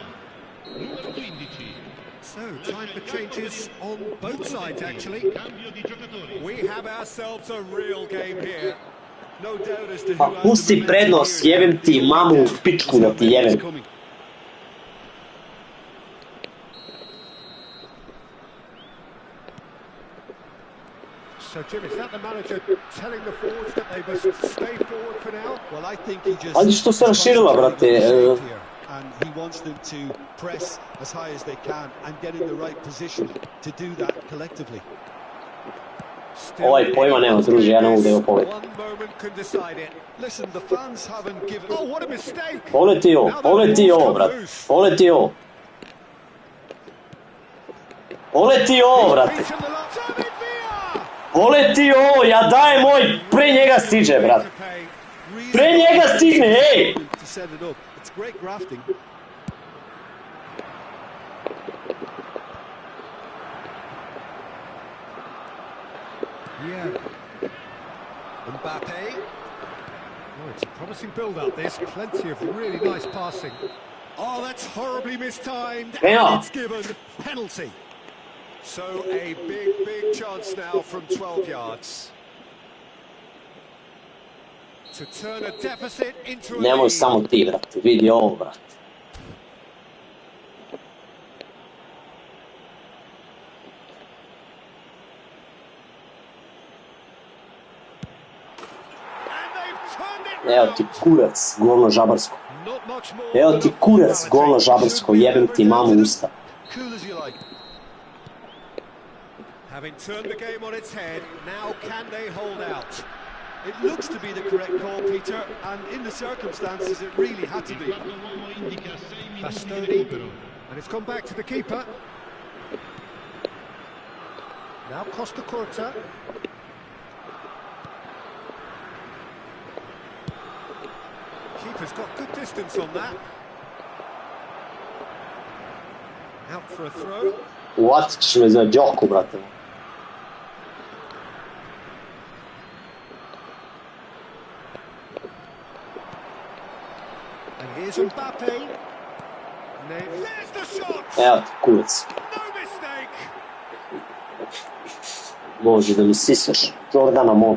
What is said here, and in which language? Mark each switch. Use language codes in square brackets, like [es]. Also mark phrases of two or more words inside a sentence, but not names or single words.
[it] Numero 15. [en] So, time for changes on both sides, actually. [it] Cambio di giocatori. [en] We have ourselves a real game here. No doubt as to [sr] Pa pusti prednost, jebem ti mamu u pičku da ti jebem. [en] So, Jim, is that the manager telling the forwards that they must stay forward for now? Well, I think he just... [sr] Ali što se raširila, brate? [en] And he wants them to press as high as they can and get in the right position to do that collectively. [sr] Ovaj pojma nema, druže, ja ne mogu da ga pogledam. [en] One moment can decide it. Listen, the fans haven't given... Oh, what a mistake! [sr] Pogledaj ti ovo, brate. Pogledaj ti ovo. Pogledaj ti ovo, brate. Pogledaj ti ovo, ja dajem moj, pre njega stiže, brate. Pre njega stigne, ej! [en] It's great grafting. Yeah. Mbappe. Oh, it's a promising build-up, this. Plenty of really nice passing. Oh, that's horribly mistimed. Yeah. It's given penalty. So a big chance now from 12 yards. To turn a deficit into a [sr] Nemoj [en] lead. [sr] samo ti, brate. Vidi ovo, brate. Evo ti kurac, govno žabarsko. Evo ti kurac, govno žabarsko, jebem ti mamu usta. [en] Having turned the game on its head, now can they hold out? It looks to be the correct call, Peter, and in the circumstances it really had to be. Bastoni, and it's gone back to the keeper. Now Costa Curta. Keeper's got good distance on that. Out for a throw. [sr] Uvatit ćeš me za džoku, brate. [en] And here's Mbappe. There's the shot. [sr] Evo ti, kurac. [en] No mistake. [sr] Može da mi sisaš Jordana mogu.